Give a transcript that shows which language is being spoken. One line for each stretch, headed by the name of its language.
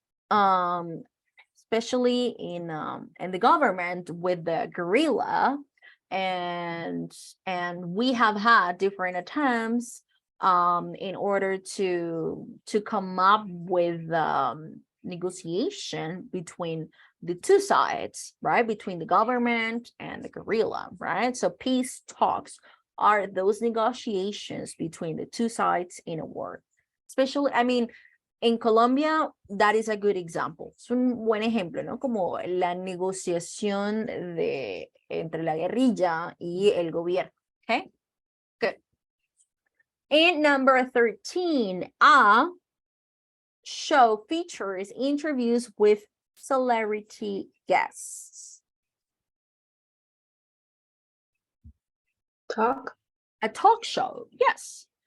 English: especially in the government with the guerrilla, and we have had different attempts in order to come up with negotiation between the two sides, right? Between the government and the guerrilla, right? So peace talks are those negotiations between the two sides in a war. Especially, I mean, en Colombia, that is a good example.
Spanish: Es un buen ejemplo, ¿no? Como la negociación entre la guerrilla y el gobierno.
English: Okay, good. And number 13, a show features interviews with celebrity guests. Talk. A talk show, yes.